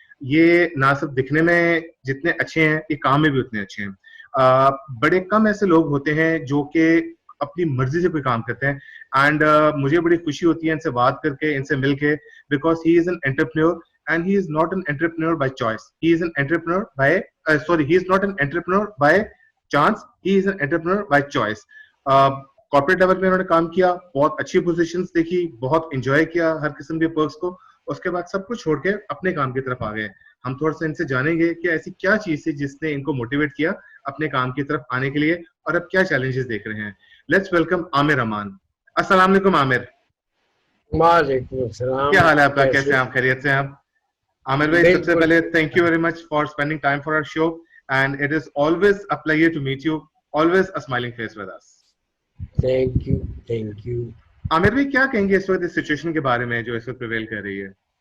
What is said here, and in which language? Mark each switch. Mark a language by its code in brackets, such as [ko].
[hi] ये ना सिर्फ दिखने में जितने अच्छे हैं, ये काम में भी उतने अच्छे हैं। बड़े कम ऐसे लोग होते हैं जो कि अपनी मर्जी से कोई काम करते हैं एंड मुझे बड़ी खुशी होती है इनसे बात करके, इनसे मिलके, [en] Because he is an entrepreneur and he is not an entrepreneur by choice. He is an entrepreneur by he is not an entrepreneur by chance. He is an entrepreneur by choice. [hi] Corporate level में उन्होंने काम किया, बहुत अच्छी positions देखी, बहुत enjoy किया हर किस्म के पर्क्स को। उसके बाद सब कुछ छोड़ के अपने काम की तरफ आ गए। हम थोड़ा सा इनसे जानेंगे कि ऐसी क्या चीज थी जिसने इनको मोटिवेट किया अपने काम की तरफ आने के लिए और अब क्या चैलेंजेस देख रहे हैं। [en] Let's welcome Aamir Aman. [hi] अस्सलाम वालेकुम आमिर। वालेकुम सलाम। क्या हाल है आपका? कैसे हैं आप? खैरियत से हैं आप? [en] Amir bhai, [hi] सबसे पहले [en] thank you very much for spending time for our show, and it is always a pleasure to meet you. Always a smiling face with us. Thank you, thank you. [hi] Aamir भाई, क्या कहेंगे इस वक्त इस situation के बारे में जो इस वक्त प्रिवेल कर रही है?